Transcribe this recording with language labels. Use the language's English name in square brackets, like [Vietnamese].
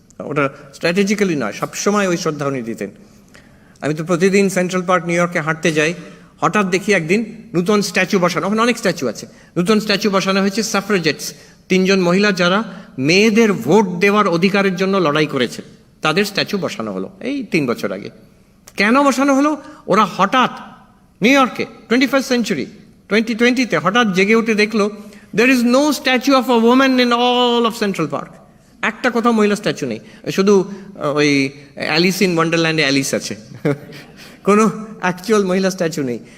[Bangla] ওটা স্ট্র্যাটেজিক্যালি নয়, সবসময় ওই শ্রদ্ধা উনি দিতেন। আমি তো প্রতিদিন সেন্ট্রাল পার্ক নিউ ইয়র্কে হাঁটতে যাই, হঠাৎ দেখি একদিন নূতন স্ট্যাচু বসানো, ওখানে অনেক স্ট্যাচু আছে, নূতন স্ট্যাচু বসানো হয়েছে সাফ্রেজেটস, 3 জন মহিলা যারা মেয়েদের ভোট দেওয়ার অধিকারের জন্য লড়াই করেছে, তাদের স্ট্যাচু বসানো হলো এই 3 বছর আগে। কেন বসানো হলো? ওরা হঠাৎ নিউ ইয়র্কে 21st সেঞ্চুরি 2020-তে হঠাৎ জেগে উঠে দেখলো [English] there is no statue of a woman in all of Central Park. [Bangla] একটা কোথাও মহিলা স্ট্যাচু নেই, শুধু ওই অ্যালিস ইন ওয়ান্ডারল্যান্ডে অ্যালিস আছে, কোনো অ্যাকচুয়াল মহিলা স্ট্যাচু নেই।